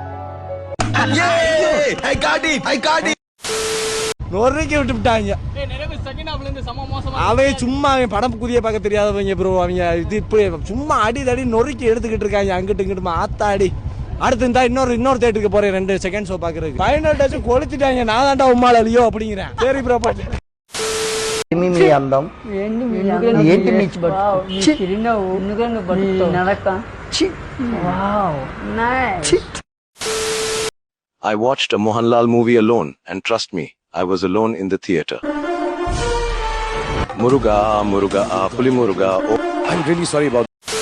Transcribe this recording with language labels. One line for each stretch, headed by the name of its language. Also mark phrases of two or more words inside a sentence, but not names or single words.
Tamil: நொறுக்கி விட்டுட்டாங்க. அவன் சும்மா அவன் படம் புதிய பார்க்க தெரியாதவங்க ப்ரோ. அவங்க இது இப்படி சும்மா அடி தடி நொறுக்கி எடுத்துக்கிட்டு இருக்காங்க அங்கிட்டு இங்கிட்டு ஆத்தாடி. அடுத்து இருந்தா இன்னொரு தேட்டருக்கு போறேன் 2
English: second show
Tamil: பாக்குறதுக்கு.
English: final touch
Tamil: கொளுத்திட்டாங்க. நான் தான்டா உம்மால அழியோ அப்படிங்கிறேன். சரி ப்ரோ பாட்டு.
Telugu: మీ అందం ఏంటి మీ చిరునవ్వు నడక.
English: wow nice. I watched a Mohanlal movie alone, and trust me, I was alone in the theater. Muruga, Puli Muruga. Oh, I'm really sorry about